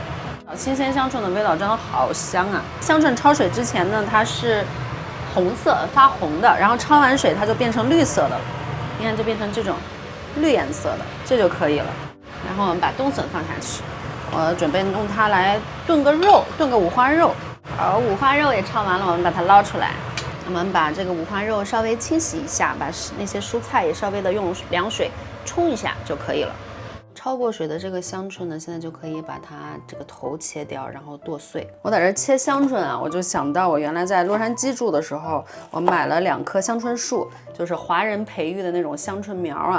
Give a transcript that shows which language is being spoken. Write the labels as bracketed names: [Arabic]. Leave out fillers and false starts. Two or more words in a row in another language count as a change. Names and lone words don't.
[Chinese] 新鮮香椿的味道真的好香啊！香椿焯水之前呢，它是紅色發紅的，然後焯完水它就變成綠色的了。你看就變成這種綠顏色的，這就可以了。然後我們把冬筍放下去。我準備用它來燉個肉，燉個五花肉。好，五花肉也焯完了，我們把它撈出來。我們把這個五花肉稍微清洗一下，把那些蔬菜也稍微的用涼水沖一下就可以了。焯過水的這個香椿呢，現在就可以把它這個頭切掉，然後剁碎。我在這切香椿啊，我就想到我原來在洛杉磯住的時候，我買了2棵香椿樹，就是華人培育的那種香椿苗啊。